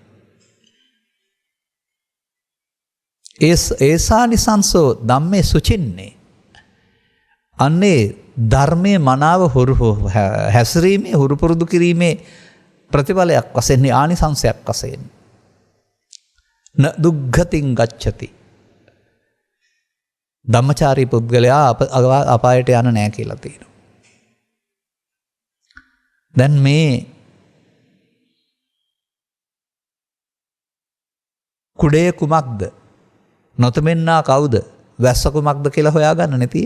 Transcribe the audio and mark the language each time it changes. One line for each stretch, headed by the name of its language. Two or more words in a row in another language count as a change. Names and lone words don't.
Pali: ඒසානිසංසෝ ධම්මේ සුචින්නේ.
Sinhala: අන්නේ ධර්මයේ මනාව හැසිරීමේ හුරු පුරුදු කිරීමේ ප්‍රතිඵලයක් වශයෙන් ආනිසංසයක් වශයෙන්
Pali: න දුග්ගතින් ගච්ඡති.
Sinhala: ධම්මචාරී පුද්ගලයා අපායට යන නෑ කියලා තියෙනවා. දැන් මේ කුඩේ කුමක්ද? නොතෙමෙන්නා කවුද? වැස්ස කුමක්ද කියලා හොයාගන්න නැති.